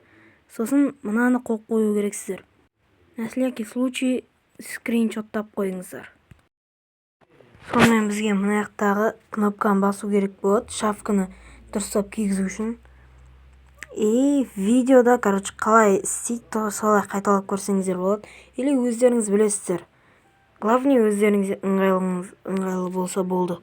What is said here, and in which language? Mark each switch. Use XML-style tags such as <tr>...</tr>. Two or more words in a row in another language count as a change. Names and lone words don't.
<kk>Сосын мынаны қойып қою керексіздер.</kk> <ru>На всякий случай</ru> <kk>скриншоттап қойыңыздар. Сонымен бізге мына жақтағы кнопканы басу керек болады, шапканы дұрыстап кигізу үшін. Видеода, қалай істейді, солай қайталап көрсеңіздер болады. Или өздеріңіз білесіздер. Главное, өздеріңіз ыңғайлы болса болды.</kk>